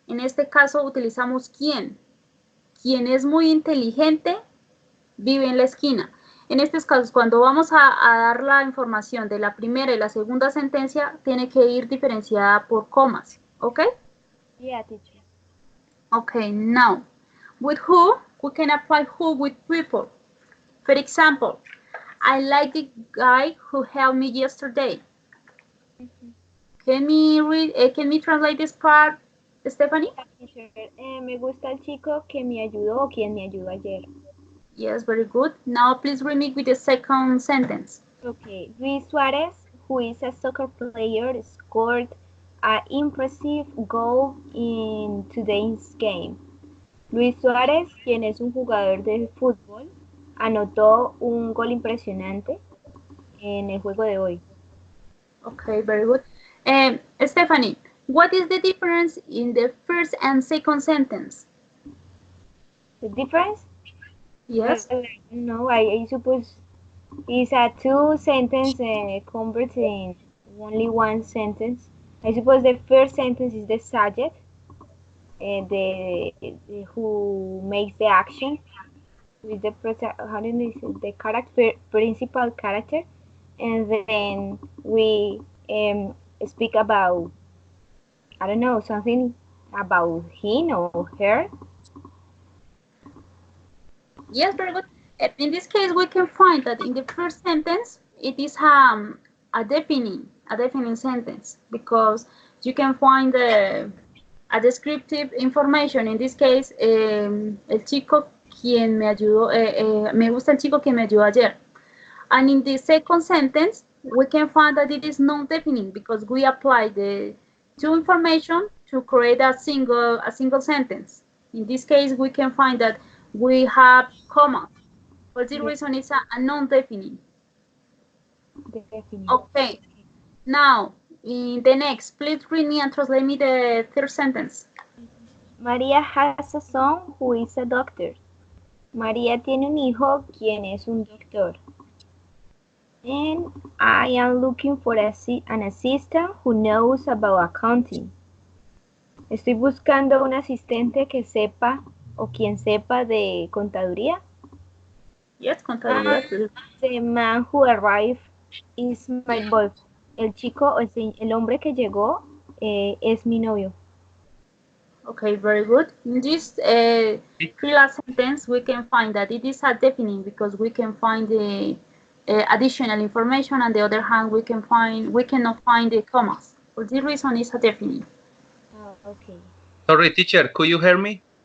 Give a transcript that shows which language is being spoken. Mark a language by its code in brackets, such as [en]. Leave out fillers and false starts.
[es] En este caso utilizamos quién. Quien es muy inteligente vive en la esquina. En estos casos, cuando vamos a dar la información de la primera y la segunda sentencia, tiene que ir diferenciada por comas. ¿Ok? [en] Yeah, teacher. Okay, now, with who, we can apply who with people. For example, I like the guy who helped me yesterday. Can we translate this part, Stephanie? [es] Teacher, me gusta el chico que me ayudó o quien me ayudó ayer. [en] Yes, very good. Now please remake with the second sentence. Okay, Luis Suarez, who is a soccer player, scored an impressive goal in today's game. [es] Luis Suárez, quien es un jugador de fútbol, anotó un gol impresionante en el juego de hoy. [en] Okay, very good. Stephanie, what is the difference in the first and second sentence? The difference? Yes. No, I suppose it's a two sentence converted in only one sentence. I suppose the first sentence is the subject, the who makes the action with the the character, principal character, and then we speak about, I don't know, something about him or her. Yes, very good. In this case, we can find that in the first sentence, it is a defining sentence, because you can find a descriptive information. In this case, [es] el chico quien me ayudó, me gusta el chico que me ayudó ayer. [en] And in the second sentence, we can find that it is non-defining, because we apply the two information to create a single sentence. In this case, we can find that we have comma. For this reason, it's a non-defining. Okay. Now, in the next, please read me and translate me the third sentence. María has a son who is a doctor. [es] María tiene un hijo quien es un doctor. [en] And I am looking for an assistant who knows about accounting. [es] Estoy buscando un asistente que sepa o quien sepa de contaduría. [en] Yes, contaduría. The man who arrived is my boyfriend. [es] El chico, el hombre que llegó es mi novio. [en] Okay, very good. In this last sentence, we can find that it is a defining, because we can find the additional information. On the other hand, we cannot find the commas. For this reason, it's a definite. Oh, okay. Sorry, teacher, could you hear me?